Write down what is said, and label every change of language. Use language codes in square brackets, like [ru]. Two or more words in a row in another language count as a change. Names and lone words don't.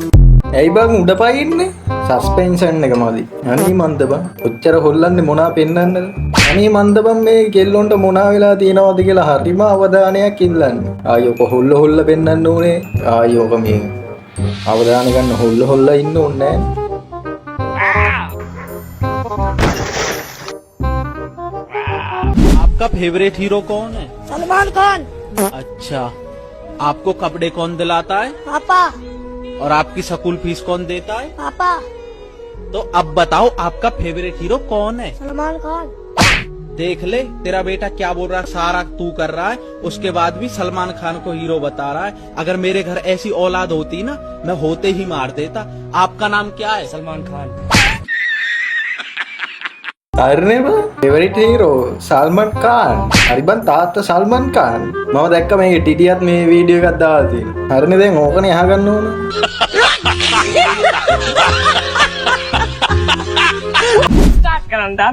[si] ඇයි බං උඩ පයින්නේ සස්පෙන්ෂන් එක මදි අනේ මන්ද බං ඔච්චර හොල්ලන්නේ මොනා පෙන්නන්නද අනේ මන්ද බං මේ කෙල්ලොන්ට මොනා වෙලා තියෙනවද කියලා හරිම අවධානයක් ඉල්ලන්නේ ආයෝක හොල්ල පෙන්නන්න ඕනේ ආයෝක මේ අවධානය ගන්න හොල්ල ඉන්න ඕනේ [hi] आपका [en] favourite hero [hi] कौन है? सलमान खान। अच्छा, आपको कपड़े कौन दिलाता है? पापा। और आपकी [en] school fees [hi] कौन देता है? पापा। तो अब बताओ आपका [en] favourite hero [hi] कौन है? सलमान खान। देख ले तेरा बेटा क्या बोल रहा है सारा तू कर रहा है उसके बाद भी सलमान खान को हीरो बता रहा है अगर मेरे घर ऐसी औलाद होती ना मैं होते ही मार देता आपका नाम क्या है? सलमान खान। [si] අරනේ බං [en] favourite hero [si] සල්මන් खान හරි බං තාත්තා සල්මන් खान මම දැක්ක මේ ටිටියත් මේ වීඩියෝ එකක් දාලා තියෙනවා හරිනේ දැන් ඕකනේ අහගන්න ඕන ස්ටාර්ට් කරන්න දාන්න.